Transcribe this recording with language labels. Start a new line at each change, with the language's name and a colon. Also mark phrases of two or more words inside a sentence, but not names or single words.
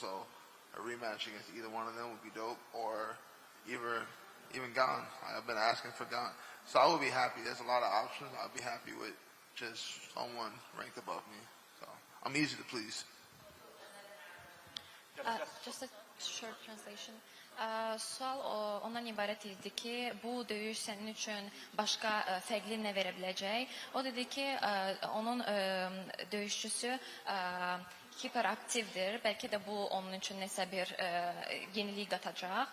English: So a rematch against either one of them would be dope. Or even Gon. I've been asking for Gon. So I would be happy. There's a lot of options. I'd be happy with just someone ranked above me. So I'm easy to please. Just a short translation.
Azerbaijani: Sual ondan ibarət idi ki, bu döyüş sənin üçün başqa fərqli nə verə biləcək? O dedi ki, onun döyüşçüsü hiperaktivdir. Bəlkə də bu onun üçün nəsə bir yenilik qatacaq.